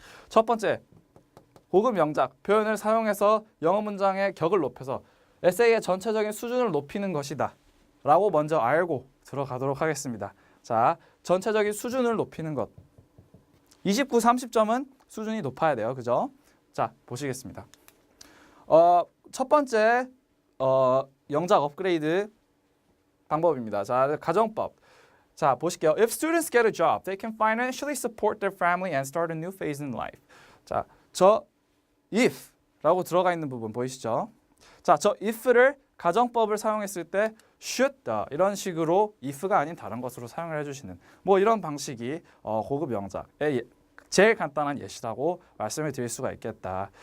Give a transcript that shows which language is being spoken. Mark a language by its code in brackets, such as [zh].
[ko] 첫 번째, 고급 영작 표현을 사용해서 영어 문장의 격을 높여서 에세이의 전체적인 수준을 높이는 것이다 라고 먼저 알고 들어가도록 하겠습니다. 자, 전체적인 수준을 높이는 것 29, 30점은 수준이 높아야 돼요. 그죠? 자, 보시겠습니다. 첫 번째 영작 업그레이드 방법입니다. 자, 가정법. 자, 보실게요. [en] If students get a job, they can financially support their family and start a new phase in life. [ko] 자, 저 if라고 들어가 있는 부분 보이시죠? 자, 저 if를 가정법을 사용했을 때 should 이런 식으로 if가 아닌 다른 것으로 사용을 해주시는 뭐 이런 방식이 고급 영작의 제일 간단한 예시라고 말씀을 드릴 수가 있겠다.